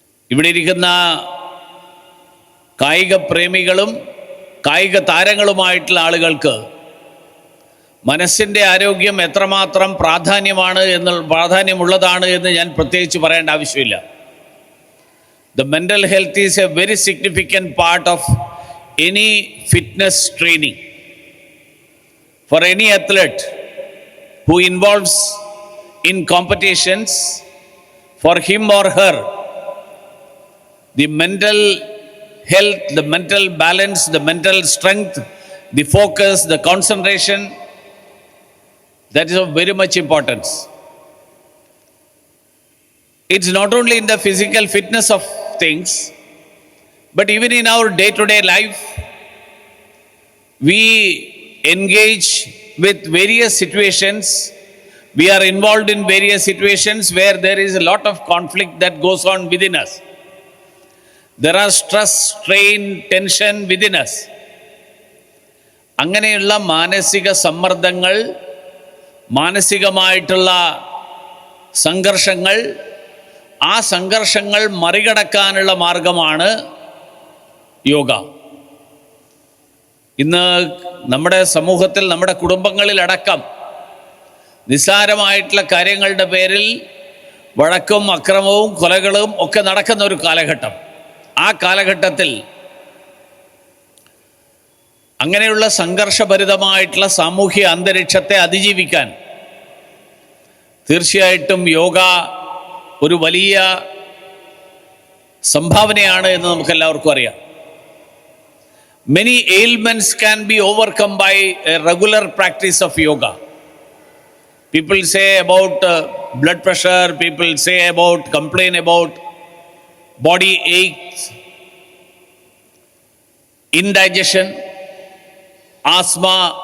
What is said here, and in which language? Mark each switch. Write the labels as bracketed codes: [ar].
[ml] ഇവിടെ ഇരിക്കുന്ന കായിക പ്രേമികളും കായിക താരങ്ങളുമായിട്ടുള്ള ആളുകൾക്ക് മനസ്സിൻ്റെ ആരോഗ്യം എത്രമാത്രം പ്രാധാന്യമുള്ളതാണ് എന്ന് ഞാൻ പ്രത്യേകിച്ച് പറയേണ്ട ആവശ്യമില്ല. [en] The mental health is a very significant part of any fitness training. For any athlete who involves in competitions, for him or her, the mental health, the mental balance, the mental strength, the focus, the concentration, that is of very much importance. It's not only in the physical fitness of things, but even in our day-to-day life, we engage with various situations. We are involved in various situations where there is a lot of conflict that goes on within us. There are stress, strain, tension within us. [ml] അങ്ങനെയുള്ള മാനസിക സമ്മർദ്ദങ്ങൾ, മാനസികമായിട്ടുള്ള സംഘർഷങ്ങൾ, ആ സംഘർഷങ്ങൾ മറികടക്കാനുള്ള മാർഗമാണ് യോഗ. ഇന്ന് നമ്മുടെ സമൂഹത്തിൽ, നമ്മുടെ കുടുംബങ്ങളിലടക്കം നിസ്സാരമായിട്ടുള്ള കാര്യങ്ങളുടെ പേരിൽ വഴക്കും അക്രമവും കൊലകളും ഒക്കെ നടക്കുന്ന ഒരു കാലഘട്ടം. ആ കാലഘട്ടത്തിൽ അങ്ങനെയുള്ള സംഘർഷഭരിതമായിട്ടുള്ള സാമൂഹ്യ അന്തരീക്ഷത്തെ അതിജീവിക്കാൻ തീർച്ചയായിട്ടും യോഗ ഒരു വലിയ സംഭാവനയാണ് എന്ന് നമുക്കെല്ലാവർക്കും അറിയാം. [en] Many ailments can be overcome by a regular practice of yoga. People say about blood pressure, people say about, complain about body aches, indigestion, asthma.